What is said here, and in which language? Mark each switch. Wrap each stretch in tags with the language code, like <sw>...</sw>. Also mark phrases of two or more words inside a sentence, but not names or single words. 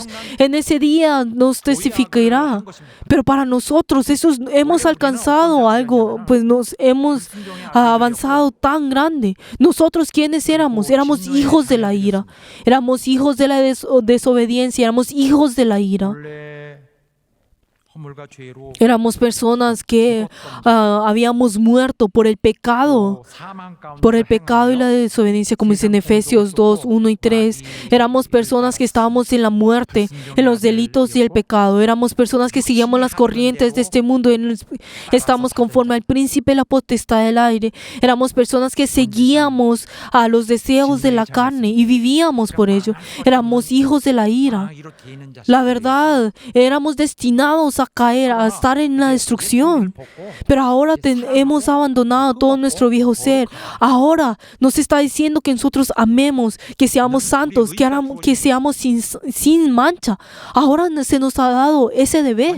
<es>En ese día nos testificará. Pero para nosotros hemos alcanzado algo, pues nos hemos avanzado tan grande. Nosotros, ¿quiénes éramos? Éramos hijos de la ira. Éramos hijos de la desobediencia. Éramos hijos de la ira.</es> <ko>원래 허물과 죄로</ko> <es>Éramos personas que habíamos muerto por el pecado.</es> <ko>사망 가운데</ko> <es>Por el pecado y la desobediencia, como dice en Efesios 2, 1 y 3. Éramos personas que estábamos en la muerte, en los delitos y el pecado. Éramos personas que seguíamos las corrientes de este mundo. Estamos conforme al príncipe de la potestad del aire. Éramos personas que seguíamos a los deseos de la carne y vivíamos por ello. Éramos hijos de la ira.</es> <ko>이로 돼 있는 자식</ko> <es>La verdad, éramos destinados a caer, a estar en la destrucción. Pero ahora hemos abandonado todo nuestro viejo ser. Ahora nos está diciendo que nosotros amemos, que seamos santos, que seamos sin mancha. Ahora se nos ha dado ese deber.</es>